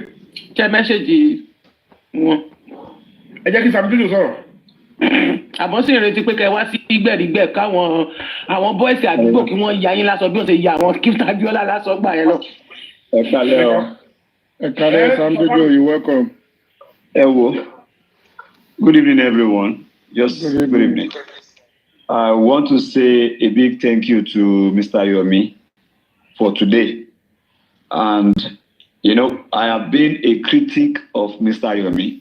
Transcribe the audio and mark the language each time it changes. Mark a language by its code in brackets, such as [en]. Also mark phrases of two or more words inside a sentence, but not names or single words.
[yo] Ṣé mẹ́ṣẹ́jì wọn? Ẹ jẹ́ kí Sami Jojo sọ̀rọ̀. Àmọ́ sì ń retí pé kẹ́ wá sí gbẹ̀rígbẹ̀ káwọn àwọn bọ́ìsì àdúgbò kí wọ́n ya yín lásọ bí wọ́n ṣe ya àwọn kí Abíọ́lá lásọ gbà yẹn lọ. Ẹ kálẹ́ o. Ẹ kálẹ́ Sami Jojo, [en] you welcome. [yo] Ẹ wo. [en] Good evening everyone. Just good evening. I want to say a big thank you to Mr. Yomi for today. And, you know, I have been a critic of Mr. Yomi.